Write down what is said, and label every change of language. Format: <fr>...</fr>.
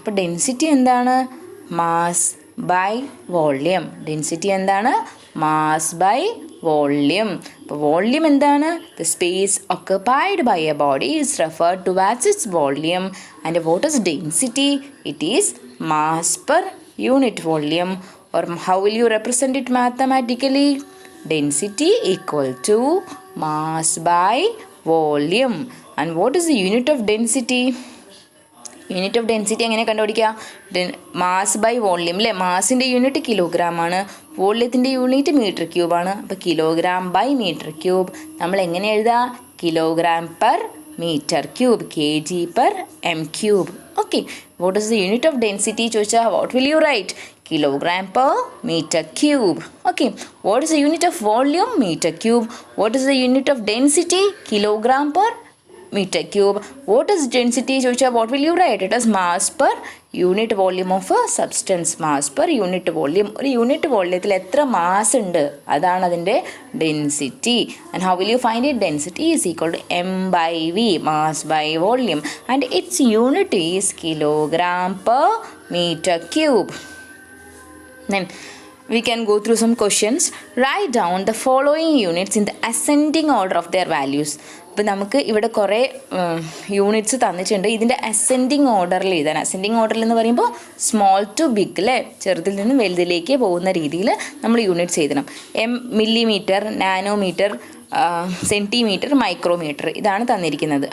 <ml>അപ്പോൾ ഡെൻസിറ്റി എന്താണ്?</ml> <en>Mass by volume.</en> <ml>Density എന്താണ്?</ml> <en>Mass by volume.</en> <ml>അപ്പോൾ വോള്യൂം എന്താണ്?</ml> <en>The space occupied by a body is referred to as its volume. And what is density? It is mass per unit volume. or how will you represent it mathematically? Density equal to mass by volume. And what is the unit of density?</en> <ml>Unit of density എങ്ങനെ കണ്ടുപിടിക്കുക? Mass by volume അല്ലേ. മാസിൻ്റെ unit kilogram ആണ്, വോള്യത്തിൻ്റെ unit metre ക്യൂബാണ്. അപ്പോൾ kilogram by metre cube നമ്മൾ എങ്ങനെ എഴുതുക? Kilogram per metre cube, kg per m cube.</ml> <en>okay, what is the unit of density</en> <ml>ചോദിച്ചാൽ</ml> <en>What will you write? Kilogram per metre cube. Okay, what is the unit of volume? Metre cube. What is the unit of density? Kilogram per meter cube. What is density</en> <ml>ചോദിച്ചാൽ</ml> <en>what will you write? It is mass per unit volume of a substance. Mass per unit volume.</en> <ml>ഒരു unit വോള്യത്തിൽ എത്ര mass ഉണ്ട് അതാണ് അതിൻ്റെ density.</ml> <en>And how will you find it? Density is equal to m by v, mass by volume, and its unit is kilogram per meter cube. Then we can go through some questions. Write down the following units in the ascending order of their values.</en> <ml>അപ്പോൾ നമുക്ക് ഇവിടെ കുറേ units തന്നിട്ടുണ്ട്. ഇതിൻ്റെ ascending ഓർഡറിൽ എഴുതാൻ. Ascending ഓർഡറിൽ എന്ന് പറയുമ്പോൾ സ്മോൾ ടു ബിഗ് അല്ലേ, ചെറുതിൽ നിന്ന് വലുതിലേക്ക് പോകുന്ന രീതിയിൽ നമ്മൾ യൂണിറ്റ്സ് എഴുതണം. മില്ലിമീറ്റർ, നാനോമീറ്റർ, സെൻറ്റിമീറ്റർ, മൈക്രോമീറ്റർ, ഇതാണ് തന്നിരിക്കുന്നത്.</ml>